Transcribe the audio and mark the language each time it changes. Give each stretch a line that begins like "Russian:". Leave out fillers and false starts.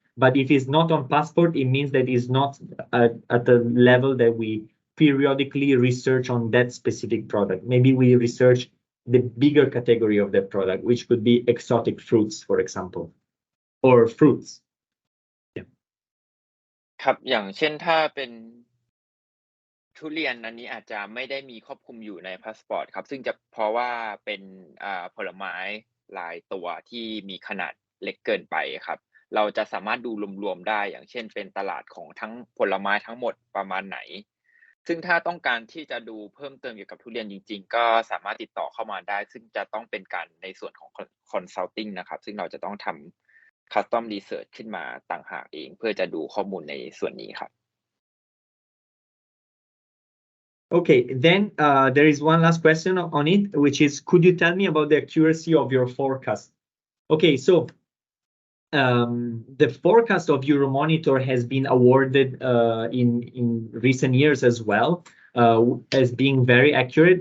English: But if it's not on Passport, it means that it's not at the level that we periodically research on that specific product. Maybe we research the bigger category of that product, which could be exotic fruits, for example, or fruits.
Thai: ครับอย่างเช่นถ้าเป็นทุเรียนอันนี้อาจจะไม่ได้มีครอบคลุมอยู่ในพาสปอร์ตครับซึ่งจะเพราะว่าเป็นผลไม้หลายตัวที่มีขนาดเล็กเกินไปครับเราจะสามารถดูรวมๆได้อย่างเช่นเป็นตลาดของทั้งผลไม้ทั้งหมดประมาณไหน ซึ่งถ้าต้องการที่จะดูเพิ่มเติมเกี่ยวกับทุเรียนจริงๆก็สามารถติดต่อเข้ามาได้ซึ่งจะต้องเป็นการในส่วนของ consulting นะครับซึ่งเราจะต้องทำ custom research ขึ้นมาต่างหากเองเพื่อจะดูข้อมูลในส่วนนี้ครับ
English: Okay, then there is one last question on it, which is, could you tell me about the accuracy of your forecast? Okay, so the forecast of Euromonitor has been awarded in recent years as well as being very accurate.